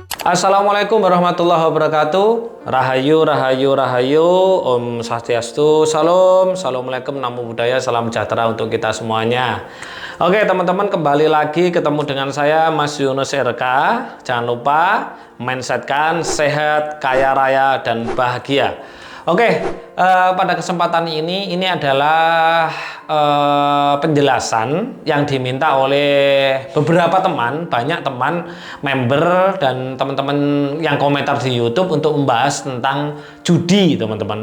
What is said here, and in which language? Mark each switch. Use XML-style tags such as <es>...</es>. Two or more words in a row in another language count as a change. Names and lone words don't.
<ar>السلام عليكم ورحمة الله وبركاته.</ar> <id>Rahayu, rahayu, rahayu. Om Swastiastu, salam. Assalamualaikum,</id> <pi>namo buddhaya,</pi> <id>salam sejahtera untuk kita semuanya. Oke teman-teman, kembali lagi ketemu dengan saya Mas Yunus RK. Jangan lupa mindsetkan sehat, kaya raya, dan bahagia. Oke, pada kesempatan ini adalah penjelasan yang diminta oleh beberapa teman, banyak teman, member dan teman-teman yang komentar di YouTube untuk membahas tentang judi, teman-teman.</id>